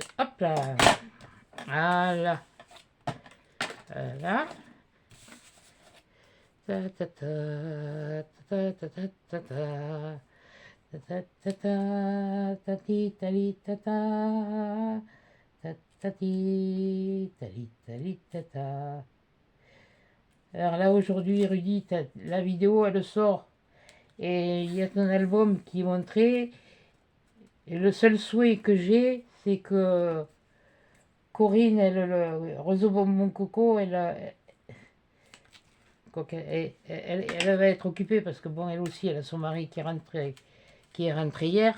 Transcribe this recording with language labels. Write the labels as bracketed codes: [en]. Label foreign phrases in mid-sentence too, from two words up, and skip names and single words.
[fr] Hop là. Voilà. Voilà. Ta ta ta ta ta ta ta ta. Ta ta ta ta ti tali ta ta ta ta ti tali tali ta ta. Alors là aujourd'hui Rudy, la vidéo elle sort et il y a ton album qui est montré et le seul souhait que j'ai c'est que Corinne elle réseau mon coco elle va être occupée parce que bon elle aussi elle a son mari qui est rentré hier.